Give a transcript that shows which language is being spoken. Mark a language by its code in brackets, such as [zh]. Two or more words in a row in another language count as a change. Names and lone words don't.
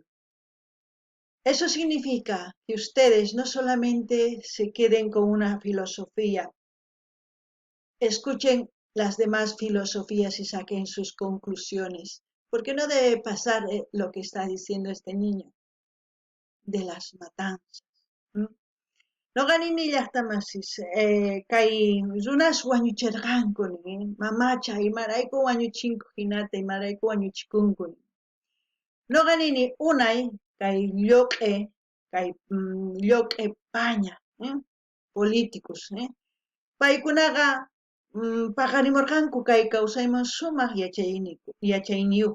[es] Eso significa que ustedes no solamente se queden con una filosofía, escuchen las demás filosofías y saquen sus conclusiones, porque no debe pasar lo que está diciendo este niño de las matanzas. [qu] Noqanini llaqtamasis kay runas wañuchirqankuni mamacha imarayku wañuchinku hinata imarayku wañuchikunkuni. Noqanini unay kay lluq'e paña políticos paykunaqa paqarimurqanku kay kawsayman sumaq yachayniyuq.